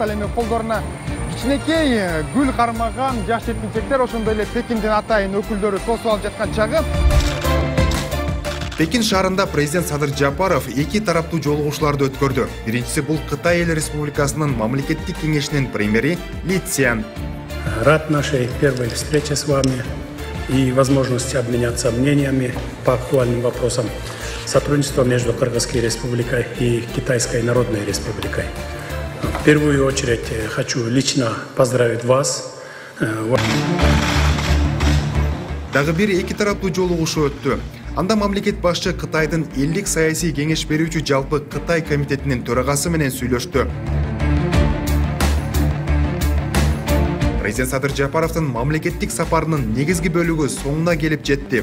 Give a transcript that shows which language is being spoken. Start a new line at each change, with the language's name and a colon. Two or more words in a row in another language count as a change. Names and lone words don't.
Kyrgyz: Ал эми колдоруна кичинекей гүл кармаган жаш жеткинчектер, ошондой эле Пекиндин атайын өкүлдөрү тосуп алып жаткан чагы. Пекин шаарында президент Садыр Жапаров эки тараптуу жолугушууларды өткөрдү. Биринчиси бул Кытай Эл Республикасынын мамлекеттик кеңешинин премьери Ли Цзян.
Russian: Рад нашей первой встрече с вами и возможности обменяться мнениями по актуальным вопросам сотрудничества между Кыргызской Республикой и Китайской Народной Республикой. В первую очередь хочу лично поздравить вас.
Kyrgyz: Дагы бир эки тараптуу жолугушуу өттү. Анда мамлекет башчы Кытайдын элдик саясий кеңеш берүүчү жалпы Кытай комитетинин төрагасы менен сүйлөштү. Президент Садыр Жапаровдун мамлекеттик сапарынын негизги бөлүгү соңуна келип жетти.